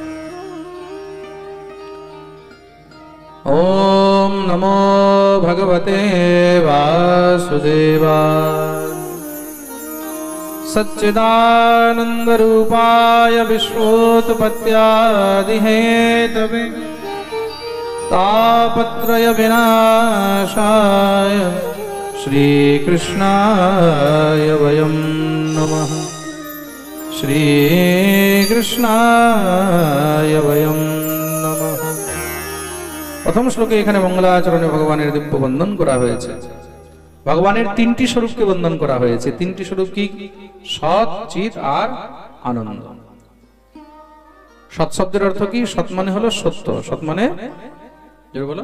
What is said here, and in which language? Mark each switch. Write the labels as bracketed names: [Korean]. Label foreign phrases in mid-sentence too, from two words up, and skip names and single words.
[Sanskrit] ওম নমো ভগবতে বাসুদেবায় সচ্চিদানন্দ রূপায় বিশ্বোৎপত্ত্যাদি হেতবে तापत्रय विनाशाय श्रीकृष्णाय वयं नमः, श्रीकृष्णाय वयं नमः। [Bangla] প্রথম শ্লোকে এখানে মঙ্গলাচরণে ভগবানের দিব্য বন্দন করা হয়েছে। ভগবানের 3টি স্বরূপকে বন্দন করা হয়েছে। 3টি স্বরূপ কি? সৎ, চিৎ আর আনন্দ। সৎ শব্দের অর্থ কি? সৎ মানে হলো সত্য, সৎ মানে বলো।